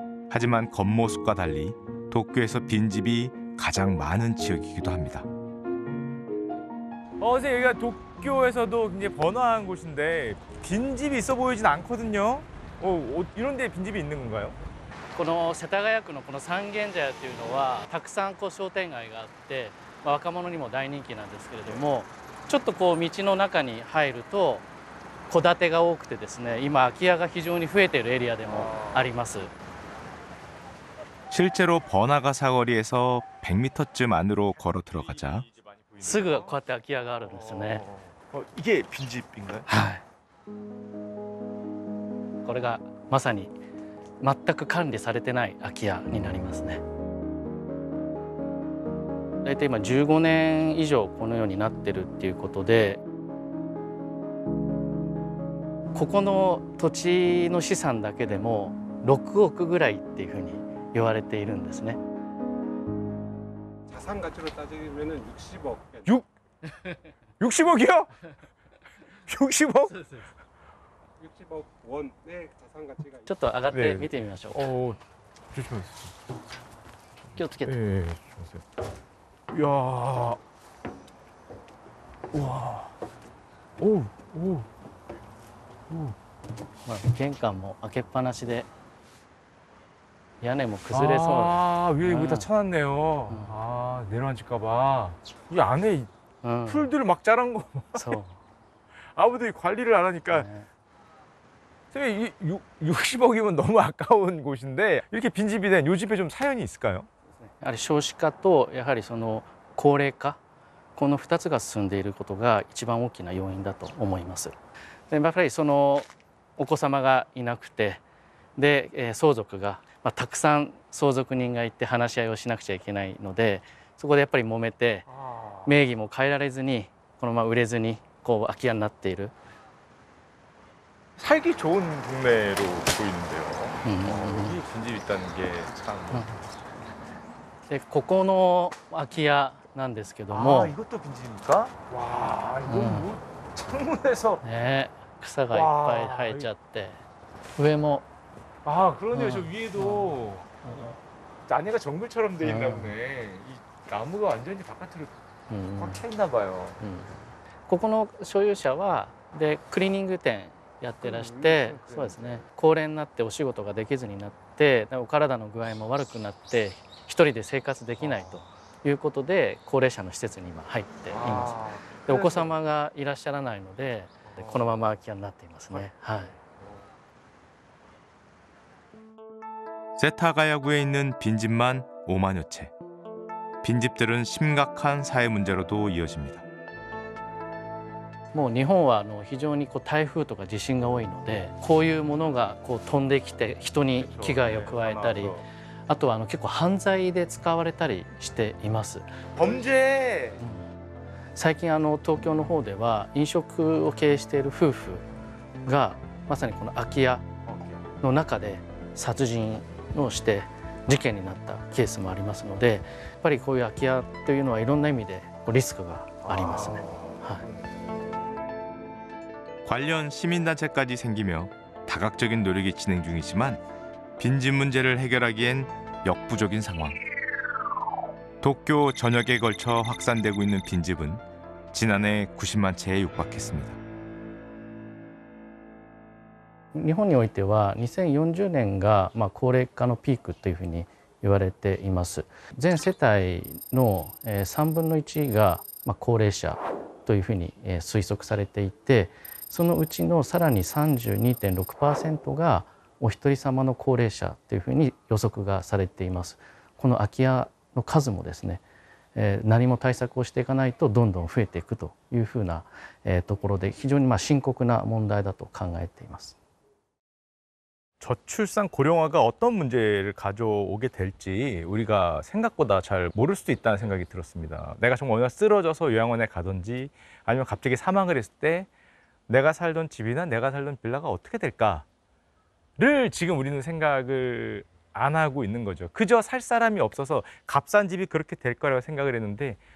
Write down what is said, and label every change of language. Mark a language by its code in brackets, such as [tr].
[ko] 하지만 겉모습과 달리 도쿄에서 빈집이 가장 많은 지역이기도 합니다. 선생님, 여기가 도쿄에서도 굉장히 번화한 곳인데 빈집이 있어 보이진 않거든요. 이런 데 빈집이 있는 건가요? [ja] この世田谷区のこの三軒茶屋というのはたくさん商店街があって、若者にも大人気なんですけれども、ちょっと道の中に入ると戸建てが多くてですね、今空き家が非常に増えているエリアでもあります。 [ko] 실제로 번화가 사거리에서 100m쯤 안으로 걸어 들어가자 [ja] すぐこうやって空き家があるんですね。 [ko] 이게 빈집인가요? [ja] はい。これがまさに全く管理されてない空き家になりますね。大体今15年以上このようになってるっていうことで、ここの土地の資産だけでも6億ぐらいっていうふうに言われているんですね。 [ko] 자산 가치로 따지면은 60억. 60억이요? 60억? 60억 원의 자산 가치가 [ja] ちょっと上がっねて見てみましょう。 [ko] 조심하세요. [ja] 気をつけて。 [ko] 예, 조심하세요. 이야, 우와, 오. [ja] まあ玄関も開けっぱなしで屋根も崩れそう。 [ko] 위에 이거 다 아. 쳐놨네요. 내려앉을까봐. 이 안에 うん、 풀들 막 자란 거 [ja] そう。 [ko] 아무도 관리를 안 하니까. [ja] ね [ko] 선생님, 60억이면 너무 아까운 곳인데 이렇게 빈집이 된 요 집에 좀 사연이 있을까요? [ja] やはり少子化とやはりその高齢化、この2つが進んでいることが一番大きな要因だと思います。でやっぱりそのお子様がいなくて、で相続が、たくさん相続人がいて話し合いをしなくちゃいけないので、そこでやっぱり揉めて名義も変えられずにこのまま売れずに空き家になっている。 [ko] 살기 좋은 동네로 보이는데요. 여기 빈집 있다는 게 참. [ja] でここの空き家なんですけども、 [ko] 이것도 빈집입니까? 와, 이거 뭐 창문에서. [ja] ね、草がいっぱい生えちゃって、上も [ko] 그러네요. 저 위에도 안에가 정글처럼 돼 있나 보네. 이 나무가 완전히 바깥으로 うん 꽉 차 있나 봐요. [ja] ここの所有者はでクリーニング店やってらして、そうですね、高齢になってお仕事ができずになって、お体の具合も悪くなって一人で生活できないということで高齢者の施設に今入っています。でお子様がいらっしゃらないのでこのまま空き家になっていますね。はい。 [ko] 세타가야구에 있는 빈집만 5만여 채. 빈집들은 심각한 사회 문제로도 이어집니다. [ja] もう日本は非常に台風とか地震が多いので、こういうものが飛んできて人に危害を加えたり、あとは結構犯罪で使われたりしています。 [ko] 범죄. [ja] 最近東京の方では飲食を経営している夫婦がまさにこの空き家の中で殺人をして事件になったケースもありますので、やっぱりこういう空き家というのはいろんな意味でリスクがありますね。はい。 [ko] 관련 시민단체까지 생기며 다각적인 노력이 진행 중이지만 빈집 문제를 해결하기엔 역부족인 상황. 도쿄 전역에 걸쳐 확산되고 있는 빈집은 지난해 90만 채에 육박했습니다. [ja] 日本においては2040年が高齢化のピークというふうに言われています。全世帯の3分の1が高齢者というふうに推測されていて、そのうちのさらに 32.6% がお一人様の高齢者というふうに予測がされています。この空き家の数もですね、何も対策をしていかないとどんどん増えていくというふうなところで非常に深刻な問題だと考えています。 [ko] 저출산 고령화가 어떤 문제를 가져오게 될지 우리가 생각보다 잘 모를 수도 있다는 생각이 들었습니다. 내가 정말 어느 날 쓰러져서 요양원에 가든지 아니면 갑자기 사망을 했을 때 내가 살던 집이나 내가 살던 빌라가 어떻게 될까를 지금 우리는 생각을 안 하고 있는 거죠. 그저 살 사람이 없어서 값싼 집이 그렇게 될 거라고 생각을 했는데